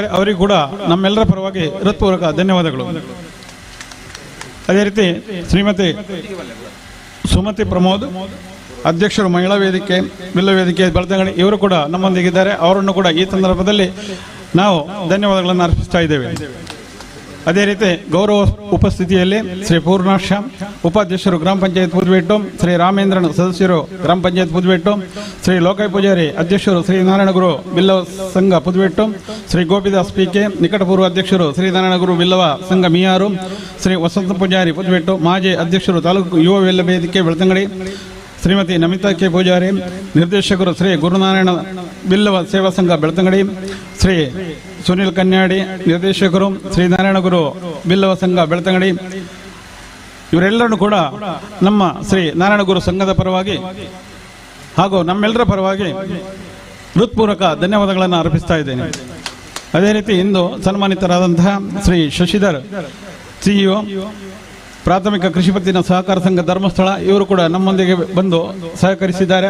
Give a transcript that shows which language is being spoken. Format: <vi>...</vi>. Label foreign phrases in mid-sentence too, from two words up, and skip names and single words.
<kn>ಅವರಿಗೂ ಕೂಡ ನಮ್ಮೆಲ್ಲರ ಪರವಾಗಿ ಹೃತ್ಪೂರ್ವಕ ಧನ್ಯವಾದಗಳು. ಅದೇ ರೀತಿ ಶ್ರೀಮತಿ ಸುಮತಿ ಪ್ರಮೋದ್ ಅಧ್ಯಕ್ಷರು ಮಹಿಳಾ ವೇದಿಕೆ ಬಿಲ್ಲ ವೇದಿಕೆ ಬೆಳ್ತಂಗಡಿ ಇವರು ಕೂಡ ನಮ್ಮೊಂದಿಗಿದ್ದಾರೆ. ಅವರನ್ನು ಕೂಡ ಈ ಸಂದರ್ಭದಲ್ಲಿ ನಾವು ಧನ್ಯವಾದಗಳನ್ನು ಅರ್ಪಿಸ್ತಾ ಇದ್ದೇವೆ. ಅದೇ ರೀತಿ ಗೌರವ ಉಪಸ್ಥಿತಿಯಲ್ಲಿ ಶ್ರೀ ಪೂರ್ಣಾಕ್ಷ ಉಪಾಧ್ಯಕ್ಷರು ಗ್ರಾಮ ಪಂಚಾಯತ್ ಪುದುವೆಟ್ಟು, ಶ್ರೀ ರಾಮೇಂದ್ರನ್ ಸದಸ್ಯರು ಗ್ರಾಮ ಪಂಚಾಯತ್ ಪುದುವೆಟ್ಟು, ಶ್ರೀ ಲೋಕಯ್ಯ ಪೂಜಾರಿ ಅಧ್ಯಕ್ಷರು ಶ್ರೀ ನಾರಾಯಣ ಗುರು ಬಿಲ್ಲವ ಸಂಘ ಪುದುವೆಟ್ಟು, ಶ್ರೀ ಗೋಪಿದಾಸ್ ಪಿಕೆ ನಿಕಟಪೂರ್ವ ಅಧ್ಯಕ್ಷರು ಶ್ರೀ ನಾರಾಯಣ ಗುರು ಬಿಲ್ಲವ ಸಂಘ ಮೀಯಾರು, ಶ್ರೀ ವಸಂತ ಪೂಜಾರಿ ಪುದುವೆಟ್ಟು ಮಾಜಿ ಅಧ್ಯಕ್ಷರು ತಾಲೂಕು ಯುವ ಬೆಲ್ಲ ವೇದಿಕೆ ಬೆಳ್ತಂಗಡಿ, ಶ್ರೀಮತಿ ನಮಿತಾ ಕೆ ಪೂಜಾರಿ ನಿರ್ದೇಶಕರು ಶ್ರೀ ಗುರುನಾರಾಯಣ ಬಿಲ್ಲವ ಸೇವಾ ಸಂಘ ಬೆಳ್ತಂಗಡಿ, ಶ್ರೀ ಸುನಿಲ್ ಕನ್ಯಾಡಿ ನಿರ್ದೇಶಕರು ಶ್ರೀ ನಾರಾಯಣ ಗುರು ಬಿಲ್ಲವ ಸಂಘ ಬೆಳ್ತಂಗಡಿ ಇವರೆಲ್ಲರನ್ನು ಕೂಡ ನಮ್ಮ ಶ್ರೀ ನಾರಾಯಣ ಗುರು ಸಂಘದ ಪರವಾಗಿ ಹಾಗೂ ನಮ್ಮೆಲ್ಲರ ಪರವಾಗಿ ಹೃತ್ಪೂರ್ವಕ ಧನ್ಯವಾದಗಳನ್ನು ಅರ್ಪಿಸ್ತಾ ಇದ್ದೇನೆ. ಅದೇ ರೀತಿ ಇಂದು ಸನ್ಮಾನಿತರಾದಂತಹ ಶ್ರೀ ಶಶಿಧರ್ ಸಿಇಒ ಪ್ರಾಥಮಿಕ ಕೃಷಿ ಪತ್ತಿನ ಸಹಕಾರ ಸಂಘ ಧರ್ಮಸ್ಥಳ ಇವರು ಕೂಡ ನಮ್ಮೊಂದಿಗೆ ಬಂದು ಸಹಕರಿಸಿದ್ದಾರೆ.</kn>